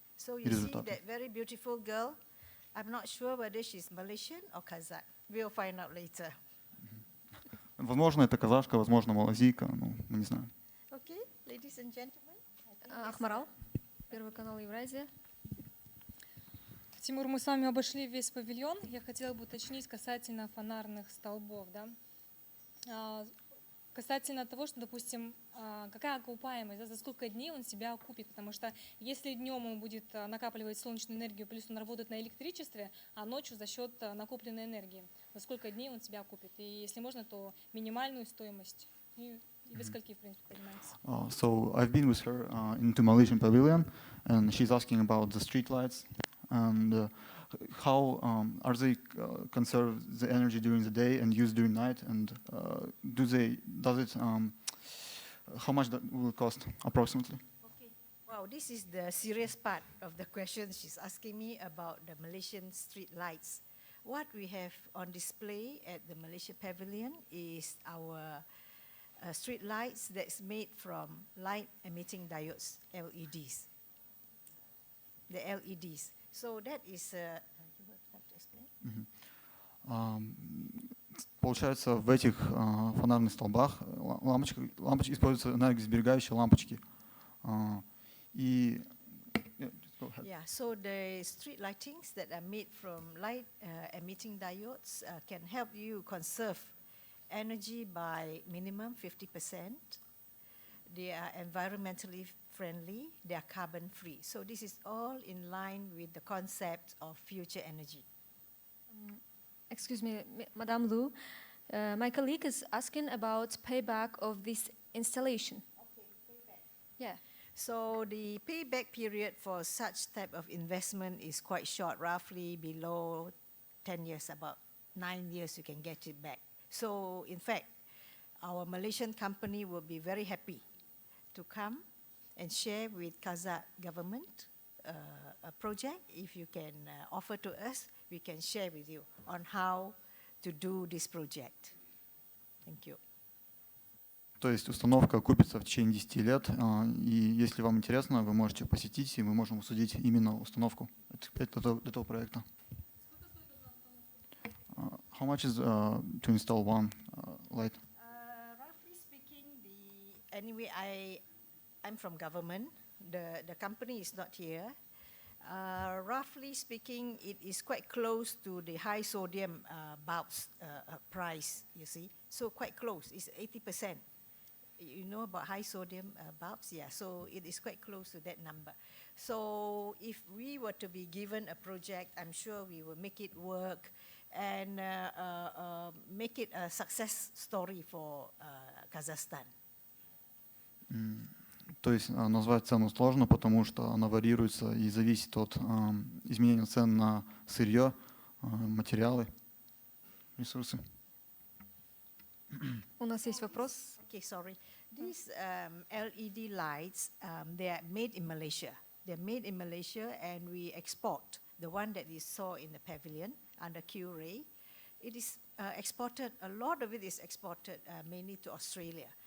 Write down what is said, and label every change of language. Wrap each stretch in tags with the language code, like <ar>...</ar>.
<en>So you see that very beautiful girl. I'm not sure whether she's Malaysian or Kazakh. We'll find out later.</en> <ru>Возможно, это казашка, возможно, малазийка, мы не знаем.</ru> <en>Okay, ladies and gentlemen.</en> <ru>Ахмарал, Первый канал Евразия. Тимур, мы с вами обошли весь павильон. Я хотела бы уточнить касательно фонарных столбов. Да? Касательно того, что, допустим, какая окупаемость, да, за сколько дней он себя окупит. Потому что если днем он будет накапливать солнечную энергию, плюс он работает на электричестве, а ночью за счет накопленной энергии, за сколько дней он себя окупит. И если можно, то минимальную стоимость. И без скольки, в принципе, поднимается.</ru> <en>So I've been with her into Malaysian Pavilion, and she's asking about the street lights and how are they conserve the energy during the day and use during night, and does it How much that will cost approximately? Okay. Wow, this is the serious part of the question. She's asking me about the Malaysian street lights. What we have on display at the Malaysia Pavilion is our street lights that's made from light emitting diodes, LEDs. The LEDs. So that is, you would like to explain?</en> <ru>Получается, в этих фонарных столбах лампочки используются энергосберегающие лампочки. И</ru> <en>Yeah, so the street lightings that are made from light emitting diodes can help you conserve energy by minimum 50%. They are environmentally friendly, they are carbon free. So this is all in line with the concept of future energy. Excuse me, Madame Lu. My colleague is asking about payback of this installation. Okay, payback. Yeah. So the payback period for such type of investment is quite short, roughly below 10 years, about 9 years you can get it back. So in fact, our Malaysian company will be very happy to come and share with Kazakh government a project. If you can offer to us, we can share with you on how to do this project. Thank you.</en> <ru>То есть установка окупится в течение 10 лет, и если вам интересно, вы можете посетить, и мы можем обсудить именно установку этого проекта.</ru> <en>How much is to install one light? Roughly speaking, anyway, I'm from government. The company is not here. Roughly speaking, it is quite close to the high sodium bulbs price, you see. So quite close, it's 80%. You know about high sodium bulbs? Yeah, so it is quite close to that number. So if we were to be given a project, I'm sure we will make it work and make it a success story for Kazakhstan.</en> <ru>То есть назвать цену сложно, потому что она варьируется и зависит от изменения цен на сырье, материалы, ресурсы. У нас есть вопрос.</ru> <en>Okay, sorry. These LED lights, they are made in Malaysia. They're made in Malaysia and we export. The one that you saw in the pavilion under Q-Ray, it is exported, a lot of it is exported mainly to Australia.</en>